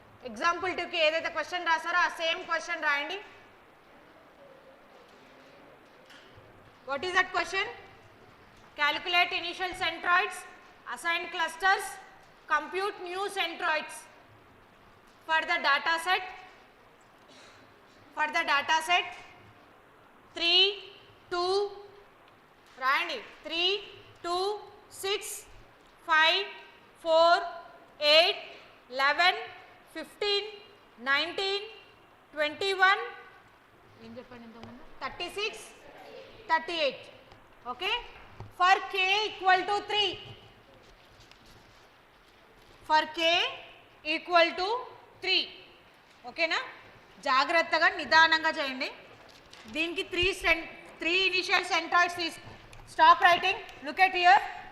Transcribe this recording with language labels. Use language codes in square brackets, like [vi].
[te] Example 2కి ఏదైతే question రాసారో ఆ సేమ్ క్వశ్చన్ రాయండి. [en] What is that question? Calculate initial centroids, assign clusters, Compute new centroids for the data set. For the data set 3, 2, [te] రాయండి [en] 3, 2, 6, 5, 4, 8, 11, 15, 19, 21, [te] ఏం చెప్పండి ఇంతకుముందు [en] 36, 38. Okay, for k equal to 3, for k equal to 3. [te] ఓకేనా, జాగ్రత్తగా నిదానంగా చేయండి. దీనికి 3 initial సెంట్రాయిడ్స్ [en] Stop writing. Look at here.